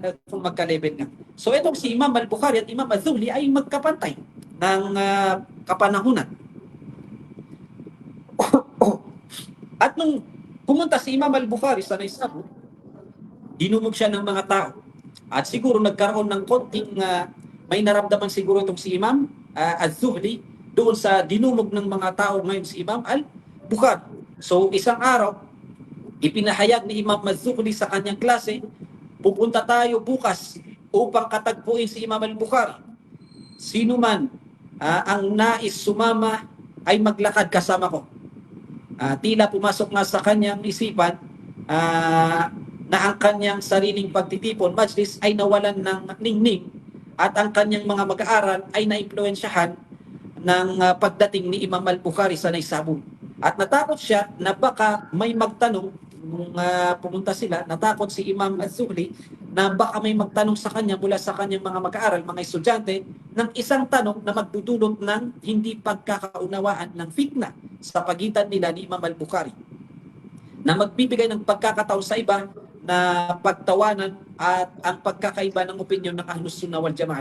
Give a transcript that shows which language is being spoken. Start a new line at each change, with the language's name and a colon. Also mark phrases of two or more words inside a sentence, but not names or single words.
Filipino: So itong si Imam al-Bukhari at Imam Az-Zuhli ay magkapantay ng kapanahunan. At nung pumunta si Imam al-Bukhari sa Naysabur, dinumog siya ng mga tao. At siguro nagkaroon ng konting may naramdaman siguro itong si Imam Az-Zuhli doon sa dinumog ng mga tao ngayon si Imam al-Bukhari. So isang araw, ipinahayag ni Imam Az-Zuhli sa kanyang klase, pupunta tayo bukas upang katagpuin si Imam al-Bukhari. Sino man ang nais sumama ay maglakad kasama ko. Tila pumasok nga sa kanyang isipan na ang kanyang sariling pagtitipon, majlis, ay nawalan ng ningning at ang kanyang mga mag-aaral ay naimpluwensyahan ng pagdating ni Imam al-Bukhari sa Naysabur. At natakot siya na baka may magtanong nung pumunta sila, natakot si Imam Az-Zuhli na baka may magtanong sa kanya mula sa kanyang mga mag-aaral, mga estudyante, ng isang tanong na magdudulot ng hindi pagkakaunawaan ng fitna sa pagitan nila ni Imam Al-Bukhari, na magbibigay ng pagkakataon sa iba na pagtawanan at ang pagkakaiba ng opinyon ng Ahlus Sunnah wal Jamaah.